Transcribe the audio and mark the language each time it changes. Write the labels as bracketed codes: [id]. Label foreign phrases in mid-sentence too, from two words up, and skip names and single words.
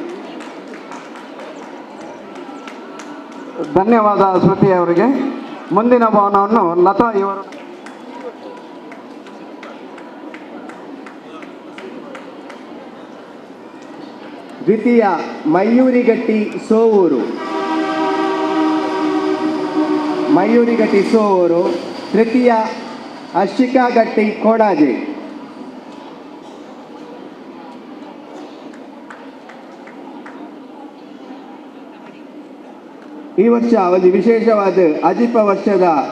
[kn] ಧನ್ಯವಾದ ಸ್ಮೃತಿ ಅವರಿಗೆ. ಮುಂದಿನ ಭವನವನ್ನು ಲತಾ ಇವರು ದ್ವಿತೀಯ ಮಯೂರಿ ಗಟ್ಟಿ ಸೋವೂರು, ಮಯೂರಿ ಗಟ್ಟಿ ಸೋವೂರು. ತೃತೀಯ ಹರ್ಷಿಕಾ ಗಟ್ಟಿ ಕೋಣಾಜೆ. ಈ ವರ್ಷ ಒಂದು ವಿಶೇಷವಾದ ಅಜಿಪ ವರ್ಷದ